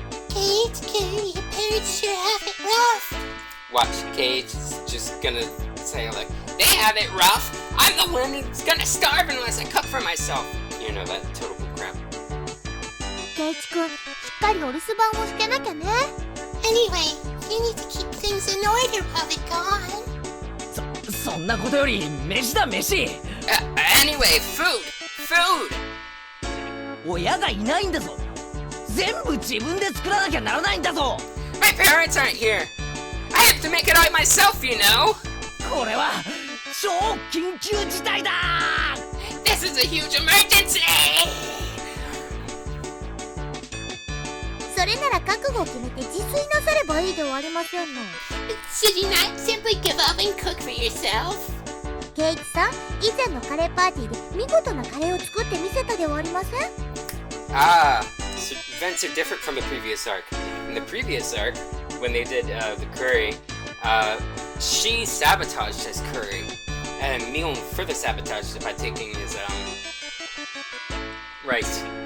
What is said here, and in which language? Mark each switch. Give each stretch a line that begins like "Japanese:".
English: Kei-Y, your parents sure have it rough. Watch, Cage is just gonna say, like, they have it rough. I'm the one who's gonna starve unless I cook for myself. You know, that total crap.
Japanese: ケイチ君、しっかりお留守番をしてなきゃね。
English: Anyway, you need to keep things in order while they're gone.
Japanese: そんなことより飯だ飯。
English: Anyway, food!
Japanese: 親がいないんだぞ。全部自分で作らなきゃならないんだぞ。
English: My parents aren't here. I have to make it all myself, you know.
Japanese: これは超緊急事態だ。
English: This is a huge emergency.
Japanese: それなら覚悟を決めて自炊なさればいいではありませんの。
English: Should you not simply give up and cook for yourself?
Japanese: ケイチさん、以前のカレーパーティーで見事なカレーを作ってみせたではありません？
English: So events are different from the previous arc. In the previous arc, when they did the curry, she sabotaged his curry, and Mion further sabotaged it by taking his rice.